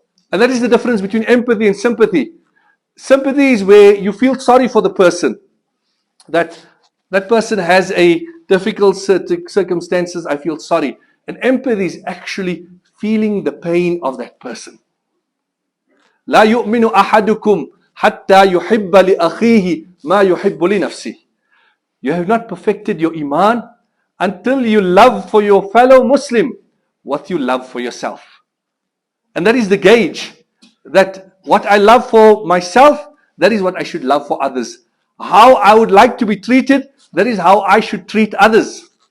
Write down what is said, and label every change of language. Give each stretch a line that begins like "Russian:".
English: And that is the difference between empathy and sympathy. Sympathy is where you feel sorry for the person. That person has a difficult circumstances, I feel sorry. And empathy is actually feeling the pain of that person.
Arabic: لا يؤمن أحدكم حتى يحب لأخيه ما يحب لنفسه.
English: You have not perfected your iman until you love for your fellow Muslim what you love for yourself. And that is the gauge, that what I love for myself, that is what I should love for others. How I would like to be treated, that is how I should treat others.